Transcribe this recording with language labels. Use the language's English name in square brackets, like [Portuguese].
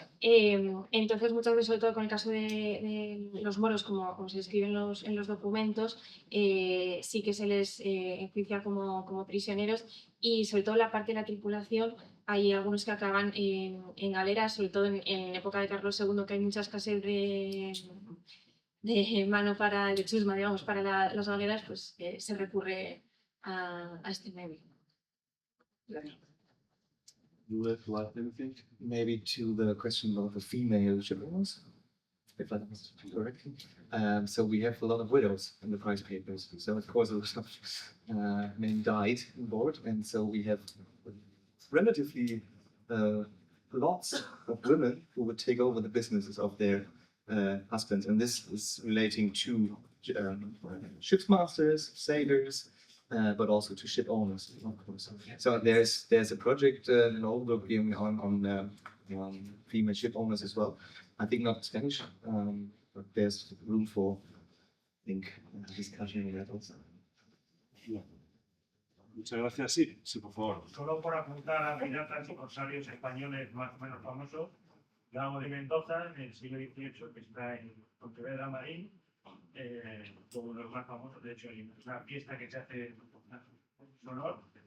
[Spanish] Entonces, muchas veces, sobre todo con el caso de los moros, como se escribe en los documentos, sí que se les enjuicia como prisioneros y sobre todo la parte de la tripulación. Hay algunos que acaban en galeras, sobre todo en época de Carlos II, que hay mucha escasez de mano de chusma, digamos, para las galeras, pues se recurre a este medio. [English] You would like to add anything? Maybe to the question about the female shipowners, if I understood correctly. So we have a lot of widows in the prize papers. So of course a lot of men died on board, and so we have relatively lots of women who would take over the businesses of their husbands, and this is relating to ship masters, sailors, but also to ship owners, of course. So there's a project in Oldbrook on female ship owners as well. I think not Spanish, but there's room for, I think, discussion on that also. [Spanish] Muchas gracias. Sí, sí, por favor. Solo por apuntar a piratas y corsarios españoles más o menos famosos, Gago de Mendoza, en el siglo XVIII, que está en Pontevedra Marín, como uno de los más famosos. De hecho, hay una fiesta que se hace en su honor.